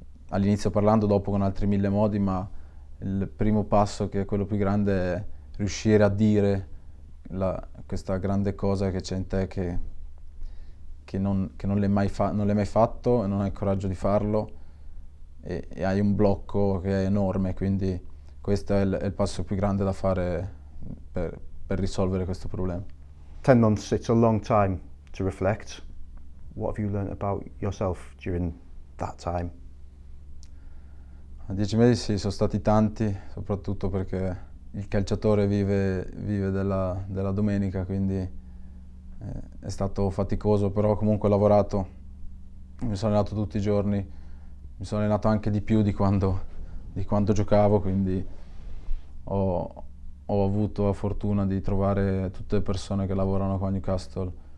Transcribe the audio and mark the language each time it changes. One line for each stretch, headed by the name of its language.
Italian: All'inizio parlando, dopo con altri 1000 modi, ma il primo passo, che è quello più grande, è riuscire a dire questa grande cosa che c'è in te che non l'hai mai fatto e non hai il coraggio di farlo, e hai un blocco che è enorme, quindi questo è il passo più grande da fare per risolvere questo problema.
English: 10 months, it's a long time to reflect. What have you learned about yourself during that time?
Italian: 10 mesi sì, sono stati tanti, soprattutto perché il calciatore vive della domenica, quindi è stato faticoso, però comunque ho lavorato, mi sono allenato tutti i giorni, mi sono allenato anche di più di quando giocavo, quindi ho avuto la fortuna di trovare tutte le persone che lavorano qua a Newcastle,